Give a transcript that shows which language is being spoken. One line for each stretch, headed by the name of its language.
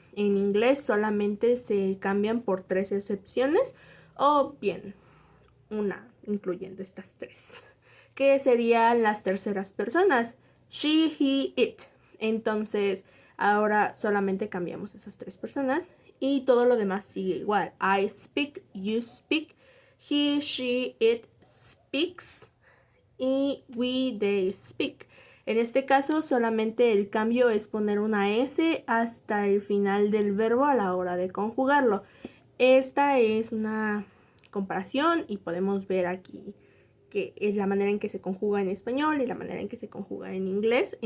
Spanish: En inglés solamente se cambian por tres excepciones, o bien una incluyendo estas tres, que serían las terceras personas:
English: she, he, it.
Spanish: Entonces, ahora solamente cambiamos esas tres personas y todo lo demás sigue igual.
English: I speak, you speak, he, she, it speaks y we, they speak.
Spanish: En este caso, solamente el cambio es poner una S hasta el final del verbo a la hora de conjugarlo. Esta es una comparación y podemos ver aquí que es la manera en que se conjuga en español y la manera en que se conjuga en inglés.